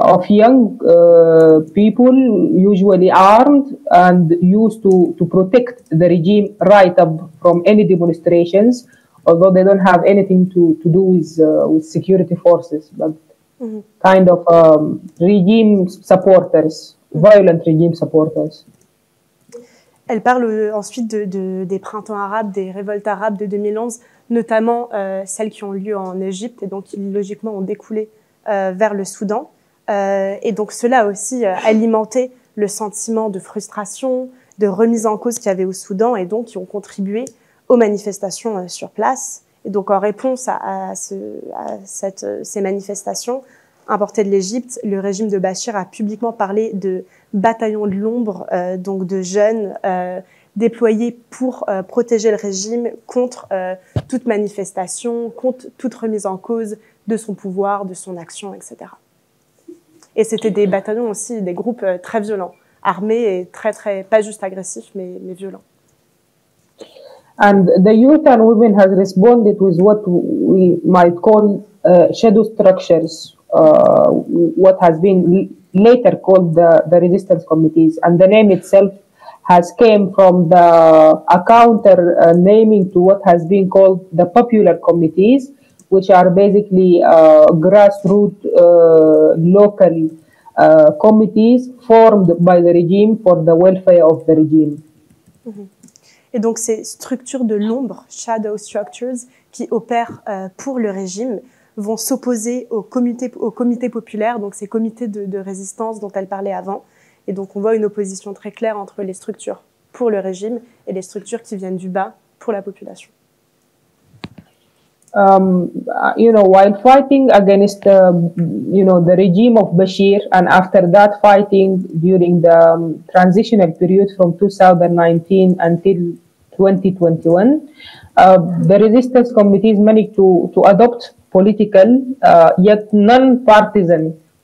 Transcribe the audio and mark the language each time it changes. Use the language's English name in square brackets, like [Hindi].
[English] young people, usually armed and used to protect the regime right up from any demonstrations, although they don't have anything to do with security forces, but kind of regime supporters, violent regime supporters. [French] Elle parle ensuite des printemps arabes, des révoltes arabes de 2011, notamment celles qui ont lieu en Égypte et donc qui logiquement ont découlé vers le Soudan. Et donc cela a aussi alimenté le sentiment de frustration, de remise en cause qu'il y avait au Soudan et donc qui ont contribué aux manifestations sur place. Et donc en réponse à ces manifestations, importés de l'Égypte, le régime de Bachir a publiquement parlé de bataillons de l'ombre, donc de jeunes déployés pour protéger le régime contre toute manifestation, contre toute remise en cause de son pouvoir, de son action, etc. Et c'était des bataillons aussi, des groupes très violents, armés et très, pas juste agressifs, mais violents. [English] And the youth and women has responded with what we might call shadow structures, what has been later called the resistance committees. And the name itself has came from a counter naming to what has been called the popular committees, which are basically grassroots local committees formed by the regime for the welfare of the regime. Mm-hmm. [French] Et donc, ces structures de l'ombre, [English] shadow structures, [French] qui opèrent pour le régime, vont s'opposer aux comités populaires, donc ces comités de résistance dont elle parlait avant. Et donc, on voit une opposition très claire entre les structures pour le régime et les structures qui viennent du bas pour la population. [English] While fighting against, the regime of Bashir, and after that fighting during the transitional period from 2019 until 2021, the resistance committees managed to adopt political, yet non-partisan